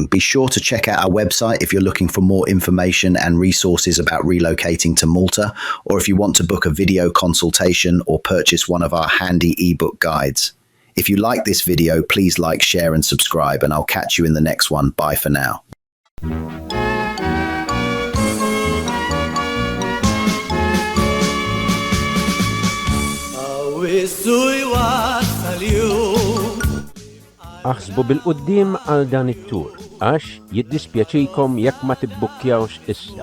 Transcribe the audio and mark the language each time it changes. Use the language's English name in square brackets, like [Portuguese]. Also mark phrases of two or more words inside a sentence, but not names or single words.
[English] Be sure to check out our website if you're looking for more information and resources about relocating to Malta, or if you want to book a video consultation or purchase one of our handy ebook guides. If you like this video, please like, share and subscribe, and I'll catch you in the next one. Bye for now. [Maltese] Aħsbu bil-qoddim għal dan it-tur, għax jiddispjaċikom jekk ma tibbukkjawx issa.